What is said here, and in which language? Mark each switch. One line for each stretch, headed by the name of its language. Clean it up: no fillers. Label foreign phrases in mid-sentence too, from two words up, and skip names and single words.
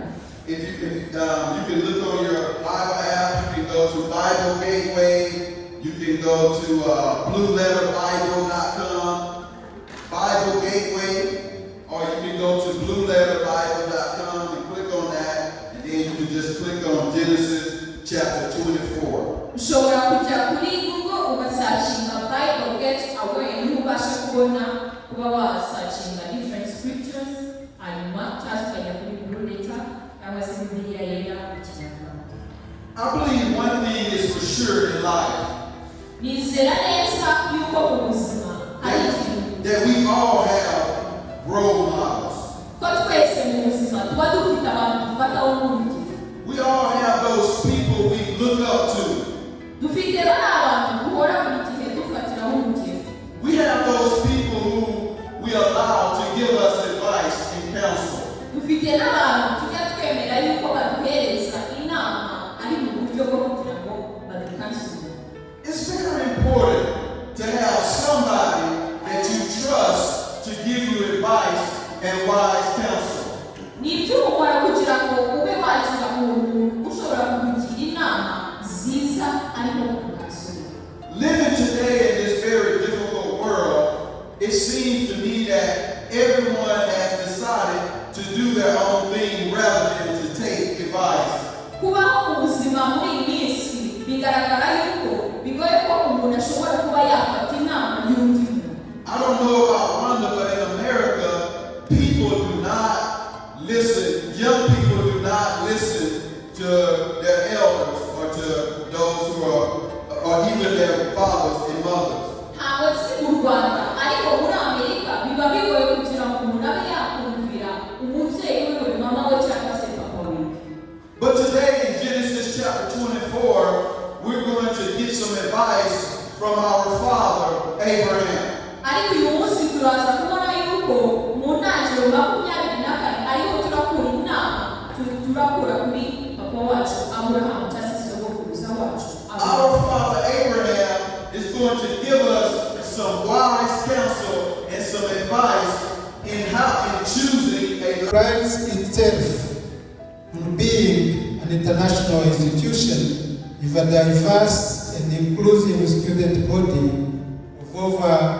English: If you can look on your Bible app, you can go to Bible Gateway, you can go to blueletterbible.com, Bible Gateway, or you can go to blueletterbible.com and click on that, and then you can just click on Genesis chapter 24.
Kinyarwanda: Ushobora kujya kuri Google ugasachinga Bible Gateway niho ubasha kubona kuba wasachinga
English: different scriptures
Kinyarwanda: hanyuma cyangwa kuri Blue Letter cyangwa se Bibiliya yera mu Kinyarwanda.
English: I believe one thing is for sure in life,
Kinyarwanda: Nizera neza yuko mu buzima hari ikintu
English: that we all have role models.
Kinyarwanda: ko twese mu buzima tuba dufite abantu dufataho nk'urugero.
English: We all have those people we look up to.
Kinyarwanda: Dufite abantu duhora buri gihe dufatiraho urugero.
English: We have those people who we allow to give us advice and counsel.
Kinyarwanda: Dufite n'abantu tujya twemera yuko baduhereza inama ari mu buryo bwo kugira ngo badukansure.
English: It's very important to have somebody that you trust to give you advice and wise counsel.
Kinyarwanda: Ni iby'umukora kugira ngo ube wagira umuntu ushobora kukugira inama nziza ariko kukansure.
English: Living today in this very difficult world, it seems to me that everyone has decided to do their own thing rather than to take advice.
Kinyarwanda: Kubaho mu buzima muri iyi minsi bigaragara yuko bigoye ko umuntu ashobora kuba yafata inama y'undi muntu.
English: I don't know about Rwanda, but in America, people do not listen. Young people do not listen to their elders or to those who are, or even their fathers and mothers.
Kinyarwanda: Ntabwo si mu Rwanda ariko muri Amerika biba bigoye kugira ngo umuntu abe yakumvira umubyeyi we mama we cyangwa se papa we.
English: But today in Genesis chapter 24, we're going to get some advice from our father, Abraham.
Kinyarwanda: Ariko uyu munsi turaza kubona yuko mu ntangiriro 24 ariho turakura inama turakura kuri papa wacu Aburahamu cyangwa se sogokuruza wacu.
English: Our father Abraham is going to give us some wise counsel and some advice in how in choosing a prides itself on being an international institution with a diverse and inclusive student body of over